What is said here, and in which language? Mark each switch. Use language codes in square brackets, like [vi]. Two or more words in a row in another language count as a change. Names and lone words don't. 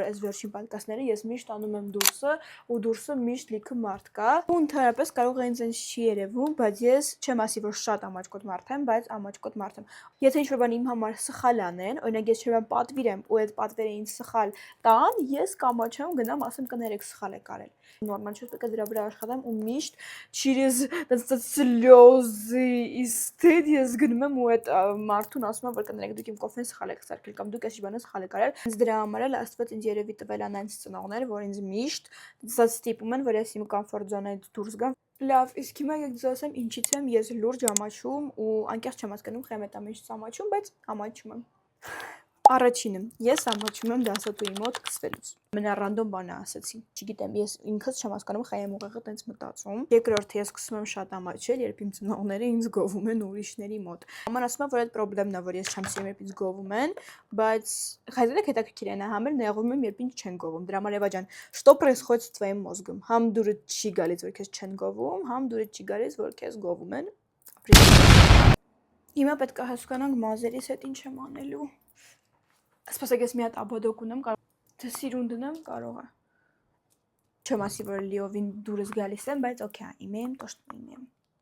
[hy] այս վերջին պոդքասթները ես միշտ անում եմ դուրսը ու դուրսը միշտ լիքը մարդ կա։ Ու ընդհանրապես կարող է ինձ չի երևում, բայց ես չեմ ասի, որ շատ ամաչկոտ մարդ եմ, բայց ամաչկոտ մարդ եմ։ Եթե ինչ-որ բան իմ համար սխալ անեն, օրինակ ես չեմ պատվիրեմ ու այդ պատվերը ինձ սխալ տան, ես կամաչեմ, գնամ ասեմ կներեք սխալ եք արել։ Նորմալ չէ, պետք է դրա վրա աշխատեմ ու միշտ [ru] через слёзы и стыд [hy] ես գնում եմ ու այդ մարդուն ասում եմ, որ կներեք դուք իմ կոֆեն սխալ եք սարքել կամ դուք այս բանը սխալ եք արել։ Ինձ դրա համար էլ Աստված ինձ երևի տվել անանց ծնողներ, որ ինձ միշտ ստիպում են, որ ես իմ կոմֆորտ զոնայից դուրս գամ։ Լավ, իսկ հիմա եկեք ձեզ ասեմ ինչից եմ ես լուրջ ամաչում ու անկեղծ չեմ հասկանում խեմ այդ ամենից ամաչում, բայց ամաչում եմ։ Առաջինը, ես ամաչում եմ դասատուի մոտ սկսվելուց։ Ամենառանդոմ բանը ասացի։ Չգիտեմ, ես ինքս չեմ հասկանում խայ եմ ուղեղը տենց մտածում։ Երկրորդը ես սկսում եմ շատ ամաչել, երբ իմ ծնողները ինձ գովում են ուրիշների մոտ։ Մաման ասում է, որ այդ խնդիրն է, որ ես չեմ սիրում, երբ ինձ գովում են, բայց հայտնեք հետաքրքիր է նա համել նեղվում եմ, երբ ինձ չեն գովում։ Դրա համար Եվա ջան, [ru] что происходит с твоим мозгом։ [hy] Համ դուրը չի գալիս, որ քեզ չեն գովում, համ դուրը չի գալիս, որ քեզ գովում են։ Հիմա պետք է հասկանանք մազերիս հետ ինչ եմ անելու։ Սպասեք, ես մի հատ աբադոկ ունեմ, թե սիրուն դնեմ, կարող է։ Չեմ ասի, որ լիովին դուրս գալիս եմ, բայց օքեյ, իմեմ, [ru] то что имеем։